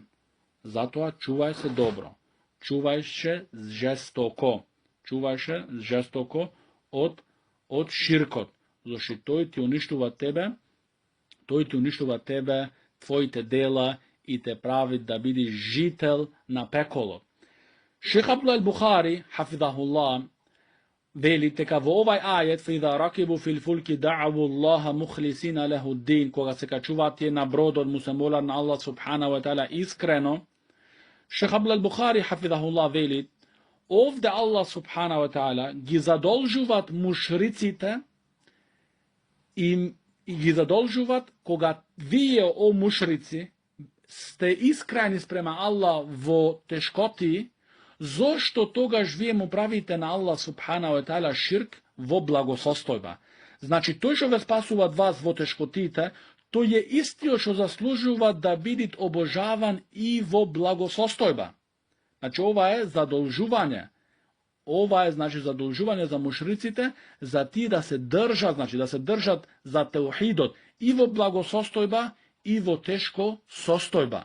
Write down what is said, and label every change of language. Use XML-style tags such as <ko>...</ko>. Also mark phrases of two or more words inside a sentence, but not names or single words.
<mk>Затоа чувај се добро, чувај се жестоко, од ширкот, зашто тој ти уништува тебе, твоите дела и те прави да бидиш жител на пеколот. Шех Абдулла ал-Бухари хафизахуллах вели дека во овај ајет</mk> <ar>فإذا ركبوا في الفلك دعوا الله مخلصين له الدين,</ar> <mk>кога се качуваат тие на бродот, му се молат на Аллах</mk> <ar>سبحانه وتعالى</ar> <mk>искрено. Шех Абдулла ал-Бухари хафизахуллах вели, овде Аллах</mk> <ar>سبحانه وتعالى</ar> <mk>ги задолжуваат мушриците и ги задолжуваат кога вие, о мушрици, сте искрени спрема Аллах во тешкоти, зошто тогаш вие му правите на Аллах</mk> <ar>سبحانه وتعالى</ar> <mk>ширк во благосостојба? Значи, тој што ве спасува вас во тешкотите, тој е истиот што заслужува да бидит обожаван и во благосостојба. Значи, ова е задолжување. Ова е, значи, задолжување за мушриците, за тие да се држат, значи, да се држат за теухидот и во благосостојба, и во тешко состојба.</mk>